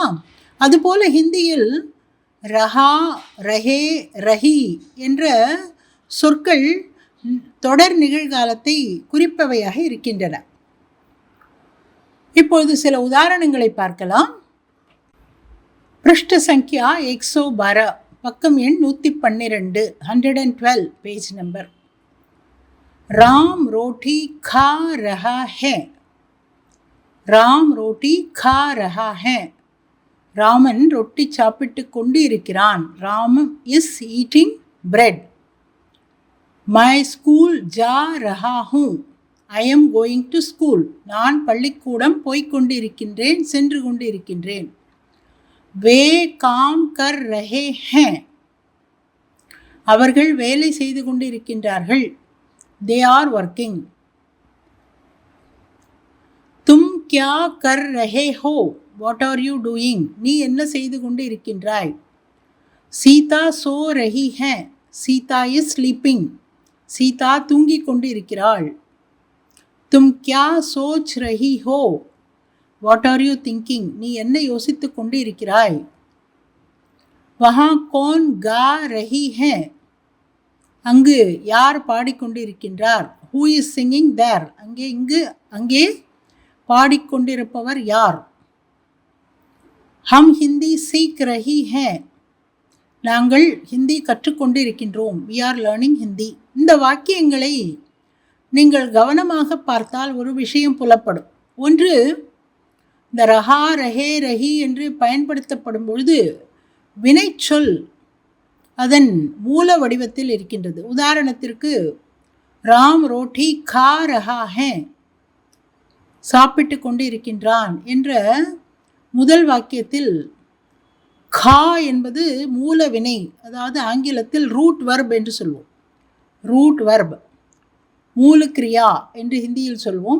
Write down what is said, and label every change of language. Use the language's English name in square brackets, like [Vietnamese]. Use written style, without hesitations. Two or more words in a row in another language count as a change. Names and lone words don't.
[Tamil] அதுபோல ஹிந்தியில் [Hindi] रहा, रहे, रही [Tamil] என்ற சொற்கள் தொடர் நிகழ்காலத்தை குறிப்பவையாக இருக்கின்றன. இப்பொழுது சில உதாரணங்களை பார்க்கலாம். [Hindi] पृष्ठ संख्या [Tamil] 112, பக்கம் எண் 112, 112 [English] page number. [Hindi] राम रोटी खा रहा है. राम रोटी खा रहा है. [Tamil] ராமன் ரொட்டி சாப்பிட்டு கொண்டு இருக்கிறான். [English] Ram is eating bread. [Hindi] मैं स्कूल जा रहा हूँ. [English] I am going to school. [Tamil] நான் பள்ளிக்கூடம் போய்கொண்டு இருக்கின்றேன், சென்று கொண்டு இருக்கின்றேன். [Hindi] वे काम कर रहे हैं. [Tamil] அவர்கள் வேலை செய்து கொண்டு இருக்கின்றார்கள். [English] They are working. [Hindi] तुम क्या कर रहे हो? [English] What are you doing? [Tamil] நீ என்ன செய்து கொண்டு இருக்கின்றாய்? [Hindi] सीता सो रही है. सीता [English] is sleeping. [Tamil] சீதா தூங்கிக் கொண்டு இருக்கிறாள். [Hindi] तुम क्या सोच रही हो? [English] What are you thinking? [Tamil] நீ என்ன யோசித்து கொண்டு இருக்கிறாய்? [Hindi] वहाँ कौन गा रही है? [Tamil] அங்கு யார் பாடிக்கொண்டு இருக்கின்றார்? [English] Who is singing there? [Tamil] அங்கே பாடிக்கொண்டிருப்பவர் யார்? [Hindi] हम हिंदी सीख रही है. [Tamil] நாங்கள் ஹிந்தி கற்றுக்கொண்டு இருக்கின்றோம். [English] We are learning Hindi. [Tamil] இந்த வாக்கியங்களை நீங்கள் கவனமாக பார்த்தால் ஒரு விஷயம் புலப்படும். ஒன்று, இந்த [Hindi] रहा, रहे, रही [Tamil] என்று பயன்படுத்தப்படும் பொழுது வினைச்சொல் அதன் மூல வடிவத்தில் இருக்கின்றது. [Hindi] உதாரணத்திற்கு, राम रोटी खा रहा है, [Tamil] சாப்பிட்டு கொண்டு இருக்கின்றான் என்ற முதல் வாக்கியத்தில் கா என்பது மூல வினை, அதாவது ஆங்கிலத்தில் [English] root verb [Tamil] என்று சொல்வோம். [English] root verb, [Tamil] மூலக்கிரியா என்று ஹிந்தியில் சொல்வோம்.